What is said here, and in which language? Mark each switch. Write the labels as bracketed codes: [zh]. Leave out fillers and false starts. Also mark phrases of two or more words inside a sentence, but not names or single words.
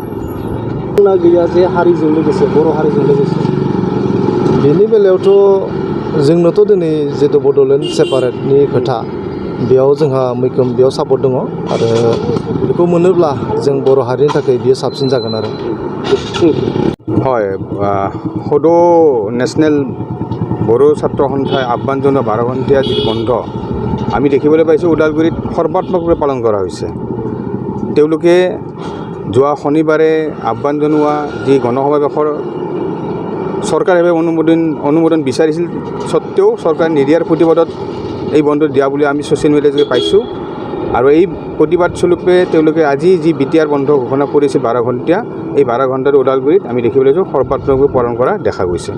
[brx] गैया जे हारिजों लोगोसे बर' हारिजों लोगोसे बेनि बेलायावथ' जोंनोथ' दिनै जितु बड'लेण्ड सेपारेटनि खोथा बेयाव जोंहा मैखोम बेयाव सापर्ट दङ आरो बेखौ मोनोब्ला जों बर' हारिनि थाखाय बियो साबसिन जागोन आरो [as] হয় সদৌ নেশ্যনেল বড়ো ছাত্ৰ সন্থাই আহ্বান জনোৱা 12 ঘণ্টীয়া যি বন্ধ আমি দেখিবলৈ পাইছোঁ ওদালগুৰিত সৰ্বাত্মকভাৱে পালন কৰা হৈছে তেওঁলোকে যোৱা শনিবাৰে আহ্বান জনোৱা যি গণসমাৱেশৰ চৰকাৰে অনুমোদন বিচাৰিছিল সত্ত্বেও চৰকাৰে নিদিয়াৰ প্ৰতিবাদত এই বন্ধ দিয়া বুলি আমি ছ'চিয়েল মিডিয়াত পাইছোঁ আৰু এই প্ৰতিবাদ স্বৰূপে তেওঁলোকে আজি যি বিটিআৰ বন্ধ ঘোষণা কৰিছে 12 ঘণ্টীয়া এই 12 ঘণ্টাৰ ওদালগুৰিত আমি দেখিবলৈ পাইছোঁ সৰ্বাত্মকভাৱে পালন কৰা দেখা গৈছে